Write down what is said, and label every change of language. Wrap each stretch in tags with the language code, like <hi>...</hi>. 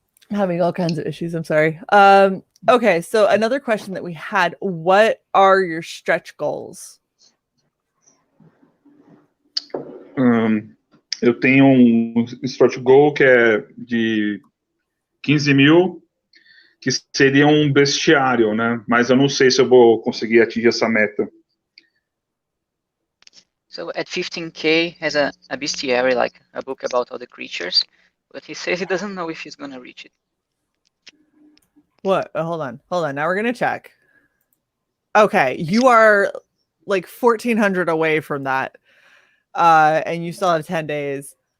<en>Having all kinds of issues. I'm sorry. Okay, so another question that we had: what are your stretch goals?</en> <pt>Eu tenho stretch goal que é de 15 mil, que seria bestiário, né? Mas eu não sei se eu vou conseguir atingir essa meta.</pt> <en>So at 15K has a bestiary, like a book about all the creatures, but he says he doesn't know if he's gonna reach it. What? Hold on. Now we're gonna check. Okay, you are 1,400 away from that, and you still have 10 days.</en>